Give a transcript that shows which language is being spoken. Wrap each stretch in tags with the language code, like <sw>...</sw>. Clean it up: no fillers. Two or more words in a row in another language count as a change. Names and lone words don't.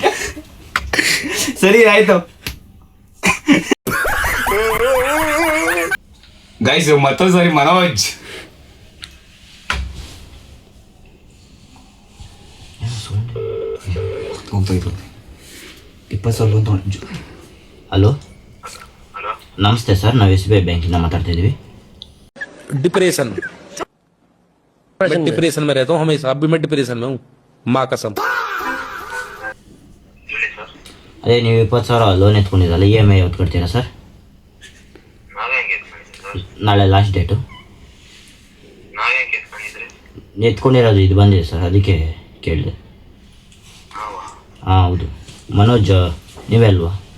<kn>ಸರಿ ಆಯ್ತು ಗೈಸ್, ಮತ್ತೊಂದು ಸರಿ ಮನೋಜ್ ಹೋಗ್ತಾಯಿತ್ತು 20,000 ಅಂತ. ಹಲೋ ನಮಸ್ತೆ ಸರ್, ನಾವು SBI ಬ್ಯಾಂಕಿಂದ ಮಾತಾಡ್ತಾ ಇದ್ದೀವಿ.</kn> <hi>डिप्रेशन मैं डिप्रेशन में रहता हूँ हमेशा. अब भी मैं डिप्रेशन में हूँ, माँ कसम.</hi> <kn>ಅದೇ ನೀವು 20,000 ಲೋನ್ ಎತ್ಕೊಂಡಿರಲ್ಲ, EMI ಯಾವತ್ತು ಕಟ್ತೀರಾ ಸರ್? ನಾಳೆ</kn> <en>last date.</en> <kn>ಎತ್ಕೊಂಡಿರೋದು ಇದು ಬಂದಿದೆ ಸರ್, ಅದಕ್ಕೆ ಕೇಳಿದೆ. ಹಾಂ ಹೌದು. ಮನೋಜ್ ನೀವೇ ಅಲ್ವಾ?</kn>